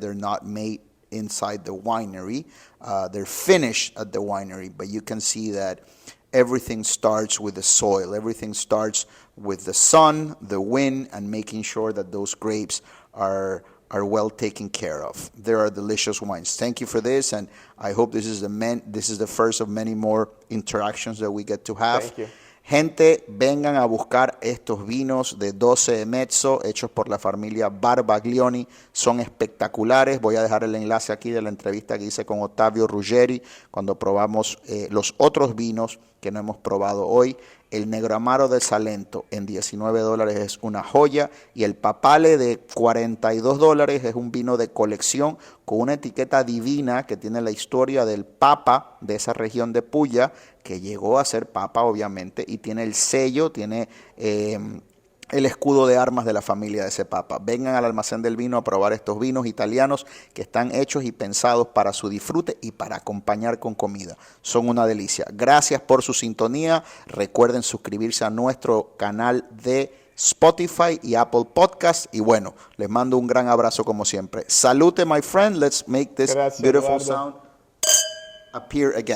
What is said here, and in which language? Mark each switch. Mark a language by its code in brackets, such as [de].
[en] They're not made inside the winery. They're finished at the winery, but you can see that everything starts with the soil. Everything starts with the sun, the wind, and making sure that those grapes are well taken care of. There are delicious wines. Thank you for this, and I hope this is the first of many more interactions that we get to have. Thank you. [es] Gente, vengan a buscar estos vinos de 12 de mezzo hechos por la familia Varvaglione. Son espectaculares. Voy a dejar el enlace aquí de la entrevista que hice con Ottavio Ruggeri cuando probamos los otros vinos que no hemos probado hoy. El Negro Amaro de Salento en $19 es una joya y el Papale de $42 es un vino de colección con una etiqueta divina que tiene la historia del Papa de esa región de Puglia, que llegó a ser Papa obviamente, y tiene el sello, tiene el escudo de armas de la familia de ese Papa. Vengan al almacén del vino a probar estos vinos italianos que están hechos y pensados para su disfrute y para acompañar con comida. Son una delicia. Gracias por su sintonía. Recuerden suscribirse a nuestro canal de Spotify y Apple Podcast. Y bueno, les mando un gran abrazo como siempre. [en] Salute, my friend. Let's make this beautiful sound appear again.